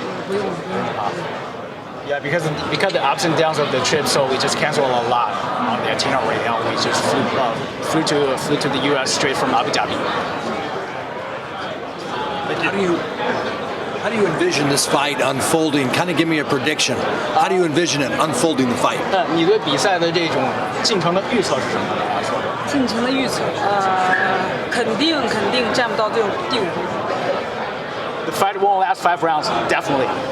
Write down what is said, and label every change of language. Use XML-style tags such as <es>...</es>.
<zh>不用啊。</zh> <en>Yeah, because the ups and downs of the trip, so we just canceled a lot on the itinerary, and we just flew to the U.S. straight from Abu Dhabi. How do you envision this fight unfolding? Kind of give me a prediction. How do you envision it unfolding the fight?</en> <zh>你对比赛的这种进程的预测是什么？进程的预测，肯定站不到第5回合。</zh> <en>The fight won't last 5 rounds, definitely.</en>